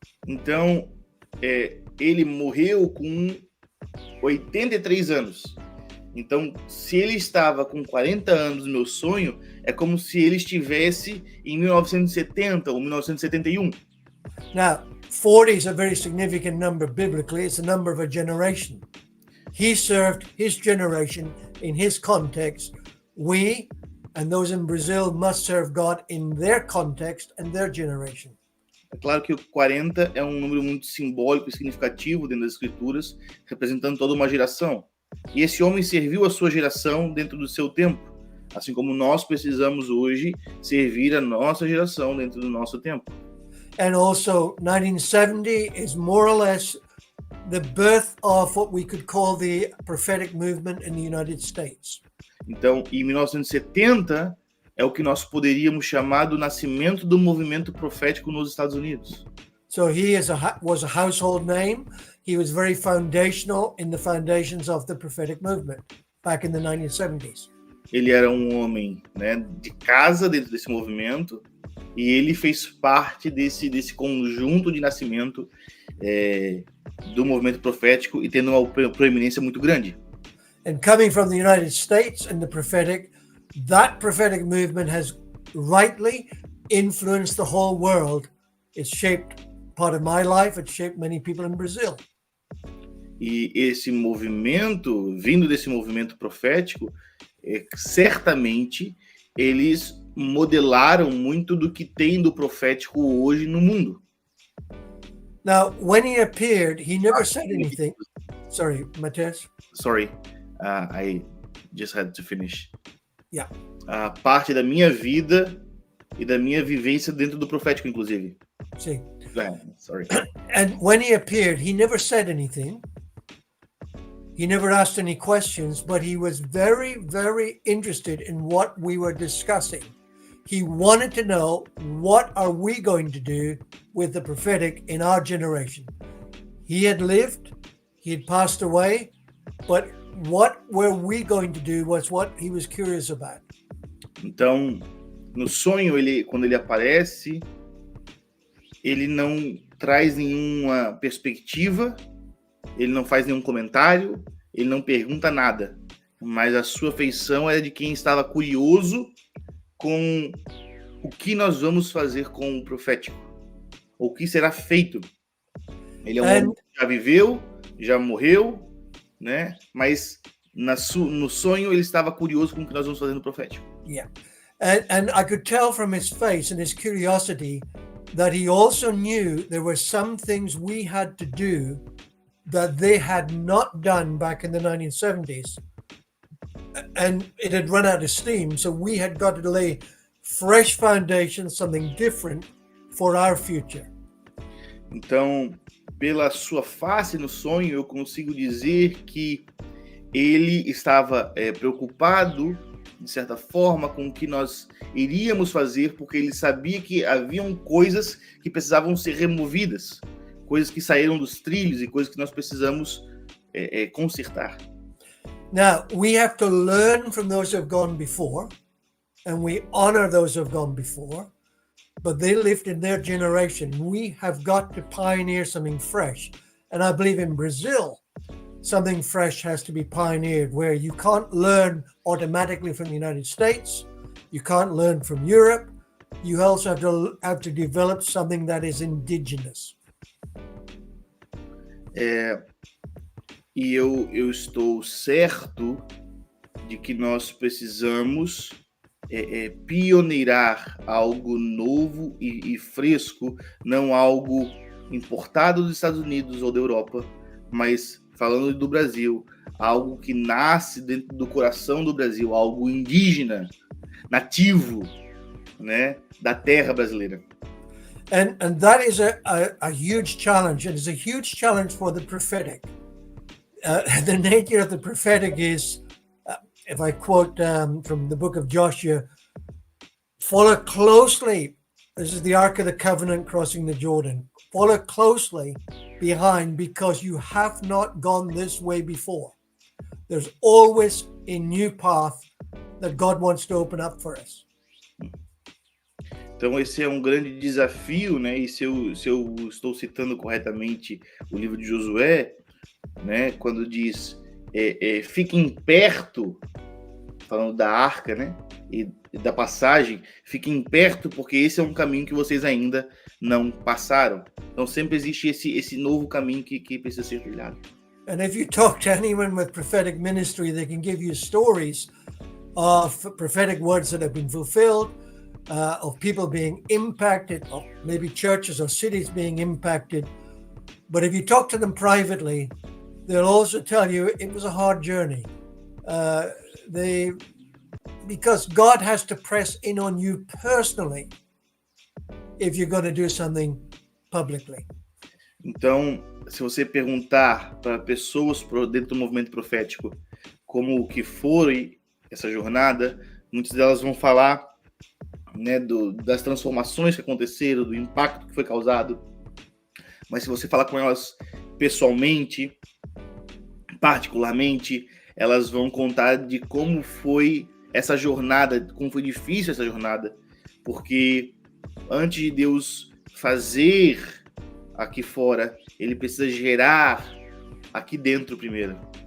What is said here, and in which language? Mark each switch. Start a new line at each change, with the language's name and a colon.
Portuguese: Então, ele morreu com 83 anos. Então, se ele estava com 40 anos no meu sonho, é como se ele estivesse em 1970 ou 1971.
English: Now, 40 is a very significant number biblically. It's the number of a generation. He served his generation in his context. We and those in Brazil must serve God in their context and their generation.
Portuguese: É claro que o 40 é um número muito simbólico e significativo dentro das Escrituras, representando toda uma geração. E esse homem serviu a sua geração dentro do seu tempo, assim como nós precisamos hoje servir a nossa geração dentro do nosso tempo.
English: And also 1970 is more or less the birth of what we could call the prophetic movement in the United States.
Portuguese: Então, em 1970 é o que nós poderíamos chamar do nascimento do movimento profético nos Estados Unidos.
English: So he was a household name. He was very foundational in the foundations of the prophetic movement back in the 1970s.
Portuguese: Ele era um homem, né, de casa dentro desse movimento, e ele fez parte desse conjunto de nascimento do movimento profético e tendo uma proeminência muito grande.
English: And coming from the United States and the prophetic, that prophetic movement has rightly influenced the whole world. It's shaped part of my life. It's shaped many people in Brazil.
Portuguese: E esse movimento, vindo desse movimento profético, certamente eles modelaram muito do que tem do profético hoje no mundo.
English: Now, when he appeared, he never said anything. Sorry, Matheus. Sorry, I just had to finish. Yeah.
Portuguese: Parte da minha vida e da minha vivência dentro do profético, inclusive.
English: See. Sorry. And when he appeared, he never said anything. He never asked any questions, but he was very, very interested in what we were discussing. He wanted to know, what are we going to do with the prophetic in our generation? He had lived, he had passed away, but what were we going to do was what he was curious about.
Portuguese: Então, no sonho, quando ele aparece, ele não traz nenhuma perspectiva, ele não faz nenhum comentário, ele não pergunta nada, mas a sua feição era de quem estava curioso com o que nós vamos fazer com o profético, o que será feito. Ele é um homem que já viveu, já morreu, né? Mas no sonho ele estava curioso com o que nós vamos fazer no profético.
English: Yeah, and I could tell from his face and his curiosity that he also knew there were some things we had to do that they had not done back in the 1970s. And it had run out of steam, so we had got to lay fresh foundations, something different for our future.
Portuguese: Então, pela sua face no sonho, eu consigo dizer que ele estava preocupado, de certa forma, com o que nós iríamos fazer, porque ele sabia que haviam coisas que precisavam ser removidas, coisas que saíram dos trilhos e coisas que nós precisamos consertar.
English: Now, we have to learn from those who have gone before, and we honor those who have gone before, but they lived in their generation. We have got to pioneer something fresh. And I believe in Brazil, something fresh has to be pioneered, where you can't learn automatically from the United States, you can't learn from Europe, you also have to develop something that is indigenous.
Portuguese: E eu estou certo de que nós precisamos pioneirar algo novo e fresco, não algo importado dos Estados Unidos ou da Europa, mas falando do Brasil, algo que nasce dentro do coração do Brasil, algo indígena, nativo, né, da terra brasileira.
English: And that is a huge challenge, and it's a huge challenge for the prophetic. The nature of the prophetic is, if I quote from the book of Joshua, follow closely. This is the Ark of the Covenant crossing the Jordan. Follow closely behind, because you have not gone this way before. There's always in new path that God wants to open up for us.
Portuguese: Então esse é um grande desafio, né? E se eu estou citando corretamente o livro de Josué, né? Quando diz fiquem perto, falando da arca, né? E da passagem, fiquem perto porque esse é um caminho que vocês ainda não passaram. Então sempre existe esse novo caminho que precisa ser trilhado.
English: And if you talk to anyone with prophetic ministry, they can give you stories of prophetic words that have been fulfilled, of people being impacted, of maybe churches or cities being impacted. But if you talk to them privately, they'll also tell you it was a hard journey. Because God has to press in on you personally if you're going to do something publicly.
Portuguese: Então, se você perguntar para pessoas dentro do movimento profético como que foi essa jornada, muitas delas vão falar, né, das transformações que aconteceram, do impacto que foi causado. Mas se você falar com elas pessoalmente, particularmente, elas vão contar de como foi essa jornada, como foi difícil essa jornada, porque antes de Deus fazer aqui fora, ele precisa gerar aqui dentro primeiro.